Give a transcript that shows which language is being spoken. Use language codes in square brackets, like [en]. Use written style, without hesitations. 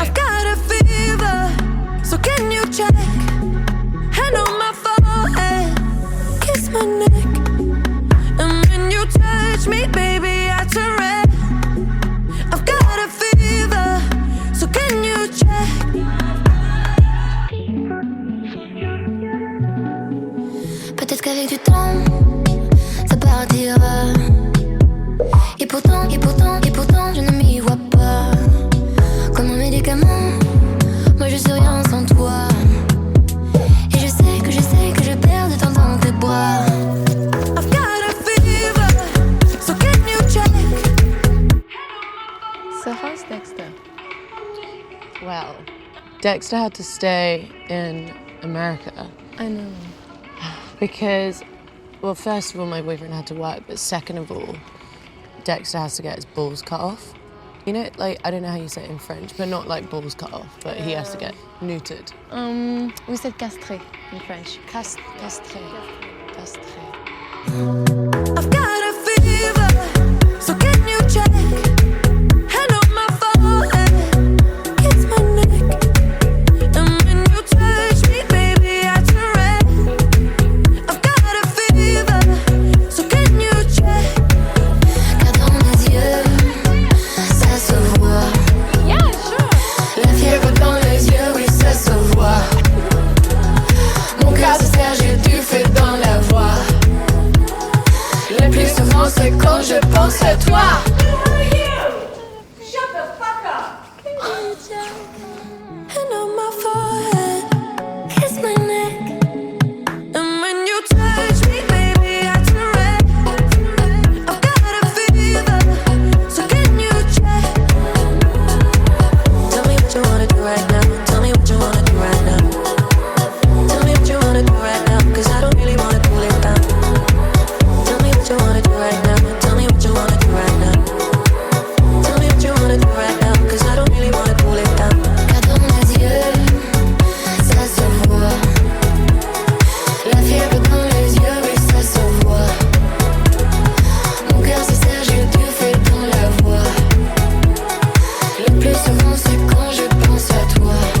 [en] I've got a fever, so can you check? Hand on my forehead, kiss my neck. And when you touch me, baby, I turn red. I've got a fever, so can you check? [fr] Peut-être qu'avec du temps, ça partira. Et pourtant, je ne m'y vois pas. Comme un médicament, moi je suis rien sans toi. Et je sais que je perds de temps dans tes bras. [en] I've got a fever, so can you check? So how's Dexter? Well, Dexter had to stay in America. I know. Because, well, first of all, my boyfriend had to work, but second of all, Dexter has to get his balls cut off. You know, like, I don't know how you say it in French, but not like balls cut off, but he has to get neutered. We said castré in French. Castré. I've got a fever, so can you check? Hand on my forehead, kiss my neck. And when you touch me, baby, I turn red. I've got a fever, so can you check? [fr] Car dans mes yeux, ça se voit. [en] Yeah, sure. [fr] La fièvre dans les yeux, oui, ça se voit. Mon cœur se serre, j'ai du feu dans la voix. Le plus souvent, c'est quand je pense à toi. [en] Shut the fuck up! Hand on my forehead, kiss my neck. And when you touch me, baby, I turn red. I've got a fever, so can you check? Tell me what you wanna do right now. Tell me what you wanna do right now. Tell me what you wanna do right now, 'cause I don't really wanna cool it down. Tell me what you wanna do right now. Tell me what you wanna do right now. Tell me what you wanna do right now, 'cause I don't really wanna cool it down. [fr] Car dans mes yeux, ça se voit. La fièvre dans les yeux, oui, ça se voit. Mon cœur se serre, j'ai du feu dans la voix. Le plus souvent, c'est quand je pense à toi.